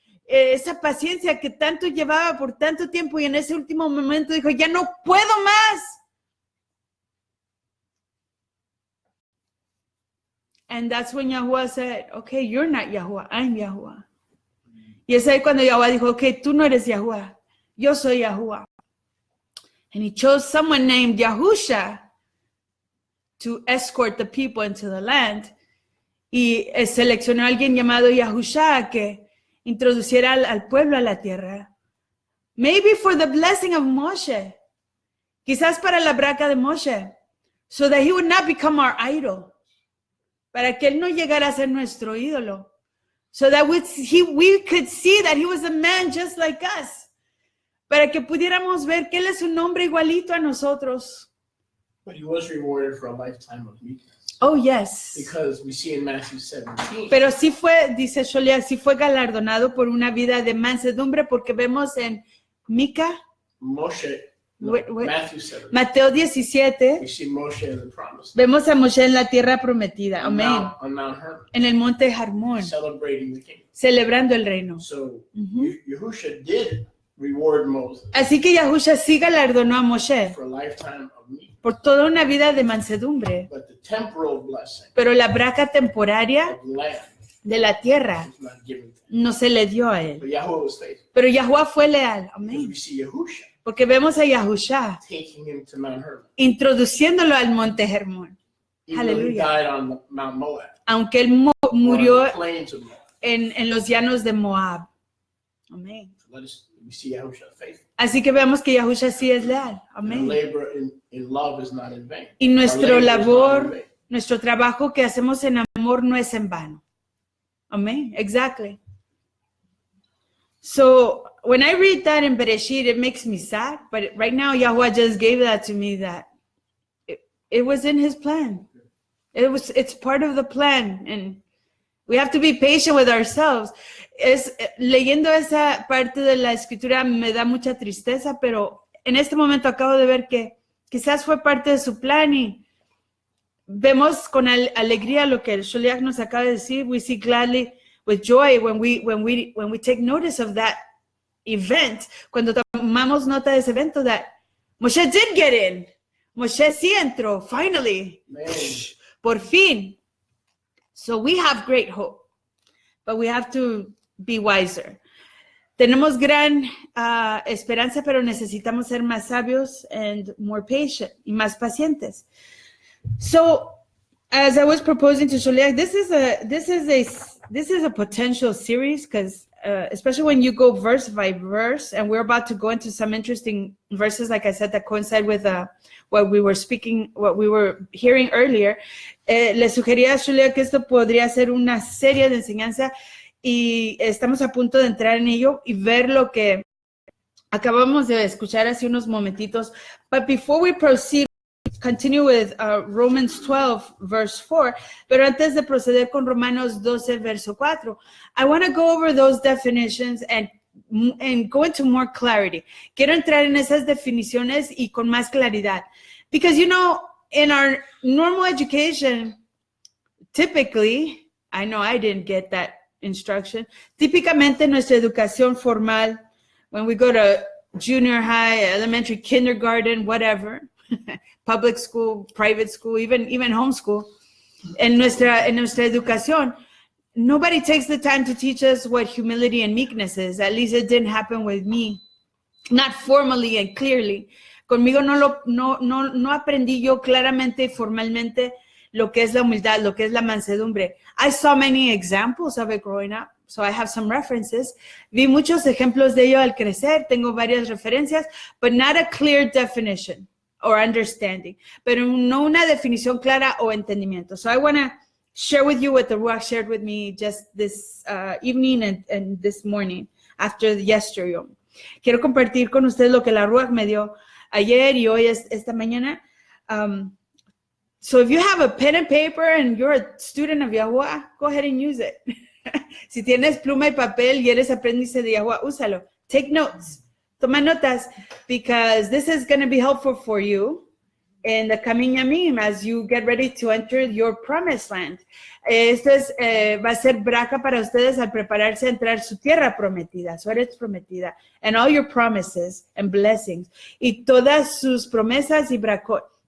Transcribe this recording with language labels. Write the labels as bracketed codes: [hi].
[es] Esa paciencia que tanto llevaba por tanto tiempo y en ese último momento dijo, ya no puedo más. [en] And that's when Yahuwah said, okay, you're not Yahuwah, I'm Yahuwah. [es] Y es ahí cuando Yahuwah dijo, okay, tú no eres Yahuwah, yo soy Yahuwah. [en] And he chose someone named Yahusha to escort the people into the land. [es] Y seleccionó a alguien llamado Yahusha que introduciera al pueblo a la tierra. [en] Maybe for the blessing of Moshe. [es] Quizás para la braca de Moshe. [en] So that he would not become our idol. [es] Para que él no llegara a ser nuestro ídolo. [en] So that we could see that he was a man just like us. [es] Para que pudiéramos ver que él es un hombre igualito a nosotros. [en] But he was rewarded for a lifetime of meekness. Oh, yes. Because we see in Matthew 17. [es] Pero sí fue, dice Sholia, sí fue galardonado por una vida de mansedumbre porque vemos en [en] Matthew 17. [es] Mateo 17. [en] We see Moshe in the promise. [es] Vemos a Moshe en la tierra prometida. Amén. [en] On Mount Hermon. [es] En el monte Hermón. [en] Celebrating the kingdom. [es] Celebrando el reino. [en] So Yahusha did reward Moses. [es] Así que Yahusha sí galardonó a Moshe. [en] For a lifetime of meekness. [es] Por toda una vida de mansedumbre. [en] But the temporal blessing [es] Pero la braca temporaria [en] of land [es] de la tierra [en] was not given to him. [es] no se le dio a él. [en] But Yahuwah was faithful. [es] Pero Yahuwah fue leal. [en] Because [es] Amén. [en] we see Yahusha [es] Porque vemos a Yahusha [en] taking him to Mount Hermon. [es] introduciéndolo al monte Hermón. [en] Even though he [es] Aleluya. [en] died on Mount Moab. [es] Aunque él murió [en] On the plains of Moab. [es] en los llanos de Moab. Amén. [en] We see Yahusha faithful. [es] Así que vemos que Yahusha sí es leal. [en] And [es] Amén. [en] labor in love is not in vain. [es] Y [en] Our [es] nuestro [en] labor is not in [es] labor, [en] vain. [es] nuestro trabajo que hacemos en amor no es en vano. [en] Amén. Exactly. So when I read that in Bereshit, it makes me sad. But right now, Yahuwah just gave that to me that it was in his plan. It's part of the plan. And we have to be patient with ourselves. [es] Leyendo esa parte de la escritura me da mucha tristeza, pero en este momento acabo de ver que quizás fue parte de su plan y vemos con alegría lo que el Sholiach nos acaba de decir. [en] We see gladly with joy when we take notice of that event. [es] Cuando tomamos nota de ese evento, [en] that Moshe did get in. [es] Moshe sí entró, finally. [en] Man. [es] Por fin. [en] So we have great hope, but we have to be wiser. [es] tenemos gran esperanza, pero necesitamos ser más sabios [en] and more patient [es] y más pacientes. [en] So, as I was proposing to Sholiak, this is a potential series because especially when you go verse by verse, and we're about to go into some interesting verses, like I said, that coincide with what we were hearing earlier. [es] Le sugería a Sholiak que esto podría ser una serie de enseñanza y estamos a punto de entrar en ello y ver lo que acabamos de escuchar hace unos momentitos. [en] But before we proceed, continue with Romans 12, verse 4. [es] Pero antes de proceder con Romanos 12, verso 4, [en] I want to go over those definitions and go into more clarity. [es] Quiero entrar en esas definiciones y con más claridad. [en] Because, you know, in our normal education, typically, I know I didn't get that instruction. [es] Típicamente nuestra educación formal, [en] when we go to junior high, elementary, kindergarten, whatever, public school, private school, even homeschool, [es] en nuestra educación, [en] nobody takes the time to teach us what humility and meekness is. At least it didn't happen with me, not formally and clearly. [es] Conmigo no aprendí yo claramente y formalmente lo que es la humildad, lo que es la mansedumbre. [en] I saw many examples of it growing up, so I have some references. [es] Vi muchos ejemplos de ello al crecer, tengo varias referencias, [en] but not a clear definition or understanding, [es] pero no una definición clara o entendimiento. [en] So I want to share with you what the Ruach shared with me just this evening and this morning after yesterday. [es] Quiero compartir con ustedes lo que la Ruach me dio ayer y hoy esta mañana. [en] So if you have a pen and paper and you're a student of Yahuwah, go ahead and use it. [es] Si tienes pluma y papel y eres aprendiz de Yahuwah, úsalo. [en] Take notes. [es] Toma notas, [en] because this is going to be helpful for you in the coming Yamim as you get ready to enter your promised land. [es] Esto va a ser braca para ustedes al prepararse a entrar su tierra prometida, su eres prometida, [en] and all your promises and blessings, [es] y todas sus promesas y bracot.